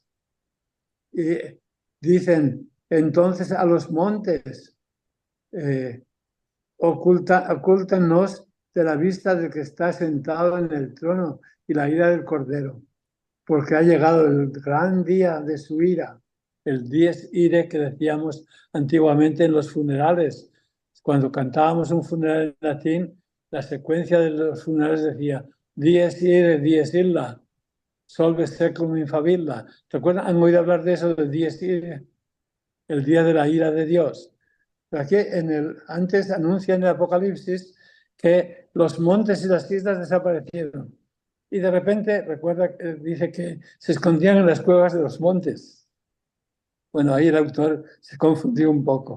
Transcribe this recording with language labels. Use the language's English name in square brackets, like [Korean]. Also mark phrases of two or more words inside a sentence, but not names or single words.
[Spanish] Y dicen entonces a los montes, ocúltanos de la vista del que está sentado en el trono y la ira del Cordero, porque ha llegado el gran día de su ira, el [Latin] dies irae [Spanish] que decíamos antiguamente en los funerales. Cuando cantábamos un funeral en latín, la secuencia de los funerales decía [Latin] dies irae, dies illa, solve seclum in favilla. [Spanish] ¿Recuerdan? ¿Han oído hablar de eso, del [Latin] dies irae? [Spanish] El día de la ira de Dios. Aquí antes anuncia en el Apocalipsis que los montes y las islas desaparecieron. Y de repente, recuerda, dice que se escondían en las cuevas de los montes. Bueno, ahí el autor se confundió un poco.